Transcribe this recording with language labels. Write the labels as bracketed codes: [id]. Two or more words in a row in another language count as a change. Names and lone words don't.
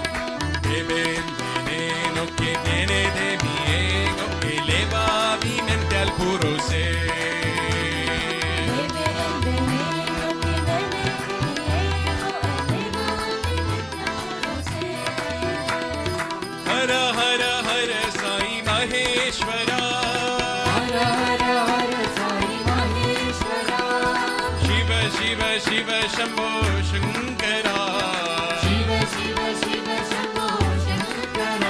[es] Bebe el veneno que viene de mi ego, eleva mi mente al puro ser. Bebe el veneno que viene de mi ego, eleva mi mente a conocer. [sa] Hara Hara Hara Sai Maheshwara. Hara Hara Hara Sai Maheshwara. Shiva Shiva Shiva Shambho Shankara. Shiva Shiva Shiva Shambho Shankara.